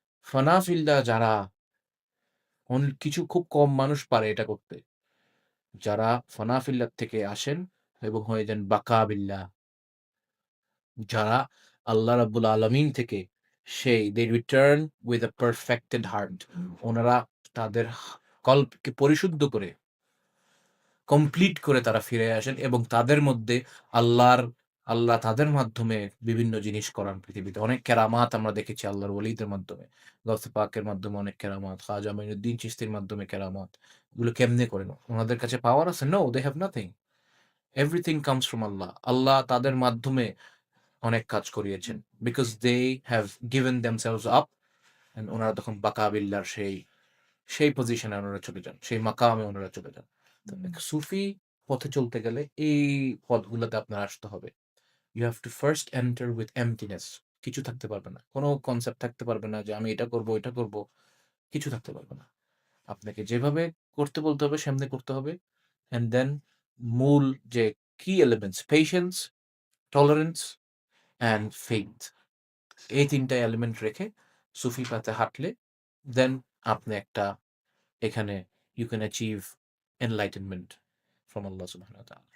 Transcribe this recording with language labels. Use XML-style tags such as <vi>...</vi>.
<bn>ফানা ফিল্লাহ যারা কিছু খুব কম মানুষ পারে এটা করতে। যারা ফানা ফিল্লাহ থেকে আসেন এবং হয়ে যান বাকা বিল্লাহ। যারা আল্লাহ রাব্বুল আলামিন থেকে</bn> <en>they return with a perfected heart.</en> <bn>ওনারা তাদের কল্পকে পরিশুদ্ধ করে কমপ্লিট করে তারা ফিরে আসেন এবং তাদের মধ্যে আল্লাহ তাদের মাধ্যমে বিভিন্ন জিনিস করান পৃথিবীতে। অনেক কেরামাত আমরা দেখেছি আল্লাহর ওলিদের মাধ্যমে। গাউসে পাকের মাধ্যমে অনেক কেরামাত, খাজা মঈনুদ্দিন চিশতির মাধ্যমে কেরামাত। এগুলো কেমনে করেন? উনাদের কাছে পাওয়ার আছে?</bn> <en>No, they have nothing. Everything comes from Allah.</en> <bn>আল্লাহ তাদের মাধ্যমে অনেক কাজ করিয়েছেন।</bn> <en>Because they have given themselves up and</en> <bn>উনারা তখন বাকা বিল্লাহর সেই পজিশনে ওনারা চলে যান। সেই মাকামে ওনারা চলে যান। তো সুফি পথে চলতে গেলে এই পথগুলোতে আপনার আসতে হবে।</bn> <en>You have to first enter with emptiness.</en> <bn>কিছু থাকতে পারবে না। কোন কনসেপ্ট থাকতে পারবে না যে আমি এটা করব, ওইটা করব। কিছু থাকতে পারবে না। আপনাকে যেভাবে করতে বলতে হবে সেমনি করতে হবে। অ্যান্ড দেন মূল যে কি elements patience, tolerance and faith, এই ৩ টা এলিমেন্ট রেখে সুফি পাতে হাঁটলে দেন আপনি একটা এখানে</bn> <en>you can achieve enlightenment from</en> <bn>আল্লাহ সুবহানাহু ওয়া তাআলা।</bn>